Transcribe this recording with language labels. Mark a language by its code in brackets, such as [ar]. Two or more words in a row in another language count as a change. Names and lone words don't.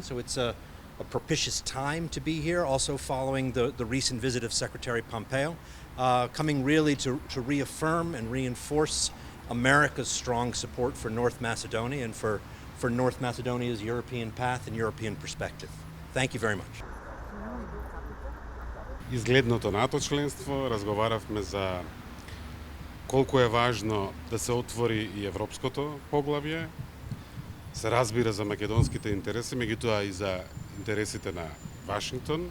[en] So it's a propitious time to be here, also following the recent visit of Secretary Pompeo, coming really to reaffirm and reinforce America's strong support for North Macedonia and for North Macedonia's European path and European perspective. Thank you very much. [mk] Изгледното НАТО членство, разговаравме за колку е важно да се отвори и европското поглавје, се разбира за македонските интереси, меѓутоа и за интересите на Вашингтон.